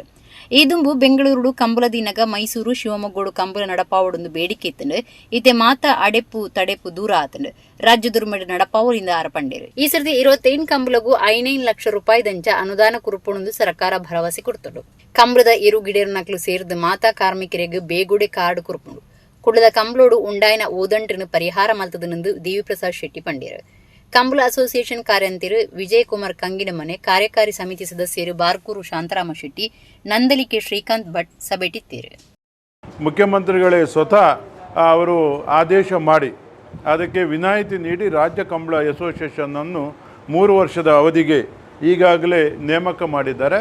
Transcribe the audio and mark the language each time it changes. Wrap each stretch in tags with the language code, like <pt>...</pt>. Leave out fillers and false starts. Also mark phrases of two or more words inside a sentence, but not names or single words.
<tcy>ಈ ದುಂಬು ಬೆಂಗಳೂರು ಕಂಬಳ ದಿನಗ ಮೈಸೂರು ಶಿವಮೊಗ್ಗೋಡು ಕಂಬಳ ನಡಪಾವೊಂದು ಬೇಡಿಕೆ ಇತ್ತಂಡು ಇತ್ತೆ ಮಾತ ಅಡೆಪು ತಡೆಪು ದೂರ ಆತಂಡು ರಾಜ್ಯದೊರ್ಮೆಡು ನಡಪಾವರಿಂದ ಆರಪಂಡೇರು. ಈ ಸರ್ತಿ 28 ಕಂಬಳಗೂ 5 ಲಕ್ಷ ರೂಪಾಯಿ ದಂಚ ಅನುದಾನ ಕುರುಪೊಂದು ಸರ್ಕಾರ ಭರವಸೆ ಕೊಡ್ತಂಡು. ಕಂಬಳದ ಇರು ಗಿಡೇರು ನಕಲು ಸೇರಿದ ಮಾತಾ ಕಾರ್ಮಿಕರಿಗೆ ಬೇಗುಡೆ ಕಾರ್ಡ್ ಕುರುಪುಂಡು ಕುಡ್ಲದ ಕಂಬಳೋಡು ಉಂಡಾಯಿನ ಓದಂಟ್ರನ್ನು ಪರಿಹಾರ ಮಲ್ತದನೆಂದು ದೇವಿಪ್ರಸಾದ್ ಶೆಟ್ಟಿ ಪಂಡೇರು. ಕಂಬಳ ಅಸೋಸಿಯೇಷನ್ ಕಾರ್ಯಂತಿರು ವಿಜಯ್ ಕುಮಾರ್ ಕಂಗಿನಮನೆ, ಕಾರ್ಯಕಾರಿ ಸಮಿತಿ ಸದಸ್ಯರು ಬಾರ್ಕೂರು ಶಾಂತರಾಮ ಶೆಟ್ಟಿ, ನಂದಲಿಕೆ ಶ್ರೀಕಾಂತ್ ಭಟ್ ಸಭೆಟಿತ್ತೇರು.</tcy> <kn>ಮುಖ್ಯಮಂತ್ರಿಗಳೇ ಸ್ವತಃ ಅವರು ಆದೇಶ ಮಾಡಿ ಅದಕ್ಕೆ ವಿನಾಯಿತಿ ನೀಡಿ ರಾಜ್ಯ ಕಂಬಳ ಅಸೋಸಿಯೇಷನನ್ನು 3 ವರ್ಷದ ಅವಧಿಗೆ ಈಗಾಗಲೇ ನೇಮಕ ಮಾಡಿದ್ದಾರೆ.</kn>